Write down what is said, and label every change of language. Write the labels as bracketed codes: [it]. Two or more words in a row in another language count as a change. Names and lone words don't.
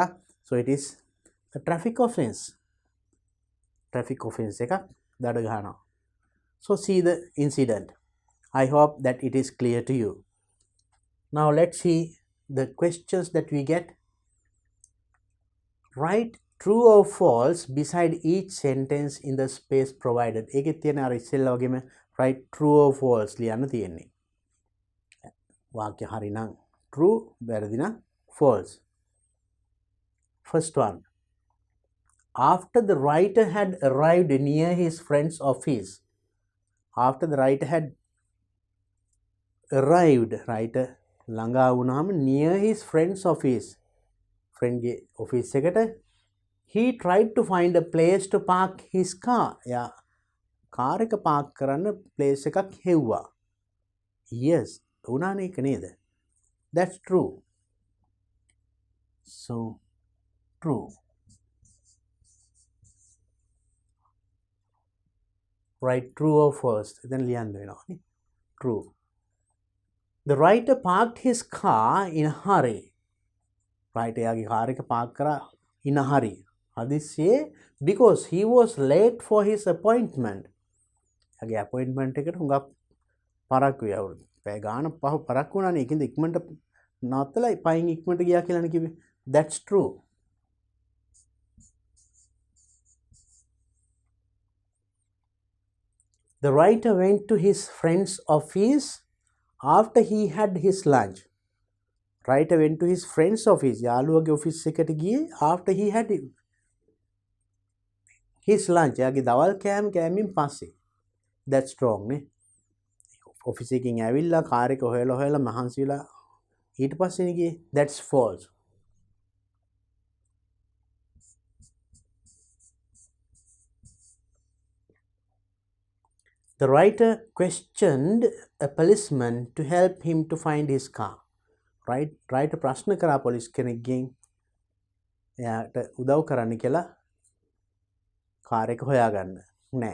[en] So it is a traffic offence. Traffic offence [si] එකක් දඩ ගහනවා. [en] So see the incident. I hope that it is clear to you. Now let's see the questions that we get. Write true or false beside each sentence in the space provided. [si] ඒකේ තියෙන අර ඉස්සෙල්ලා වගේම [en] write true or false [si] ලියන්න තියෙන්නේ. වාක්‍ය හරි නම් true, වැරදි නම් false. [en] First one. After the writer had arrived near his friend's office. After the writer had arrived, writer [si] ළඟා වුණාම [en] near his friend's office. [si] friend ගේ office එකට [en] he tried to find a place to park his car. [si] යා කාර් එක පාක් කරන්න place එකක් හෙව්වා. Yes, උනානේ ඒක නේද? [en] That's true. So true. Write true or false. [si] Then ලියන්න වෙනවා. [en] True. The writer parked his car in a hurry. [si] Writer යාගේ කාර් එක පාක් කරා [en] in a hurry. හදිස්සියේ because he was late for his appointment. [si] යාගේ appointment එකට හුඟක් පරක්කු යවුරු. පැය ගාන පරක්කු වුණානේ. ඒකින්ද ඉක්මනට නවත්තලා පයින් ඉක්මනට ගියා කියලානේ කිව්වේ. [en] That's true. The writer went to his friend's office after he had his lunch. Writer went to his friend's office. [si] යාළුවගේ office එකට ගියේ [en] after he had his lunch. [si] යාගේ දවල් කෑම කෑමෙන් පස්සේ. [en] That's wrong නේ. [si] ඔෆිස් එකකින් ඇවිල්ලා කාර් එක හොයලා මහන්සිලා ඊට පස්සේ ගියේ. [en] That's false. The writer questioned a policeman to help him to find his car. [si] Right? Writer ප්‍රශ්න කරා පොලිස් කෙනෙක්ගෙන් එයාට උදව් කරන්න කියලා කාර් එක හොයාගන්න. නෑ.